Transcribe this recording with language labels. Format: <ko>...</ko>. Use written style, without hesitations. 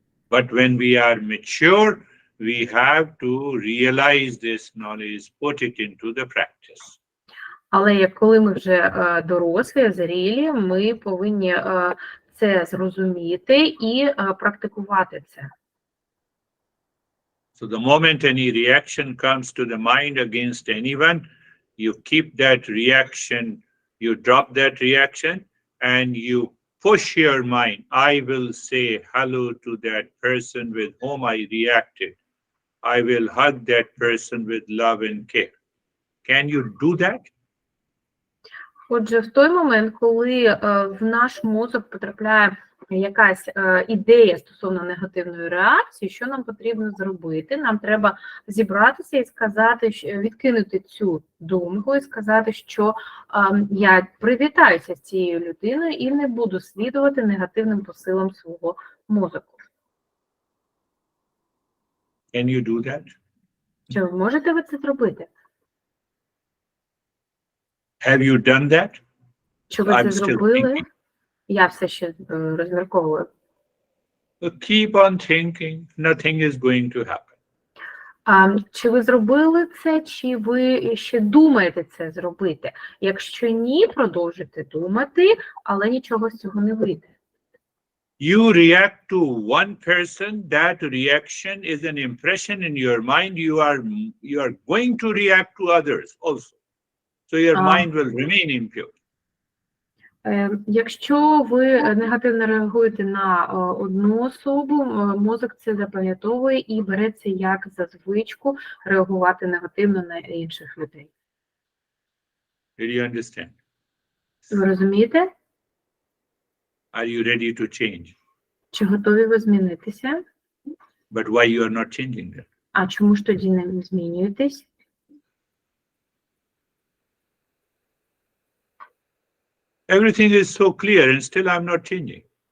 <en>But when we are mature, we have to realize this knowledge, put it into the practice.</en> <uk>Але коли ми вже дорослі, зрілі, ми повинні це зрозуміти і практикувати це.</uk> <en>So the moment any reaction comes to the mind against anyone, you keep that reaction, you drop that reaction, and you push your mind. I will say hello to that person with whom I reacted. I will hug that person with love and care. Can you do that?</en> <uk>Отже, в той момент, коли в наш мозок потрапляє якась ідея стосовно негативної реакції, що нам потрібно зробити? Нам треба зібратися і сказати, відкинути цю думку і сказати, що я привітаюся з цією людиною і не буду слідувати негативним посилам свого мозку.</uk> <en>Can you do that?</en> <uk>Чи можете ви це зробити?</uk> <en>Have you done that?</en> <uk>Чи ви це зробили? Я все ще розмірковую.</uk> <en>Keep on thinking. Nothing is going to happen.</en> <uk>Чи ви зробили це, чи ви ще думаєте це зробити? Якщо ні, продовжуйте думати, але нічого з цього не вийде.</uk> <en>You react to one person, that reaction is an impression in your mind. You are going to react to others also. So your mind will remain impure.</en> <uk>Якщо ви негативно реагуєте на одну особу, мозок це запам'ятовує і береться як за звичку реагувати негативно на інших людей.</uk> <en>Did you understand?</en> <uk>Ви розумієте?</uk> <en>Are you ready to change?</en> <uk>Чи готові ви змінитися?</uk> <en>But why you are not changing that?</en> <uk>А чому ж тоді не змінюєтесь?</uk> <en>Everything is so clear and still I'm not changing.</en>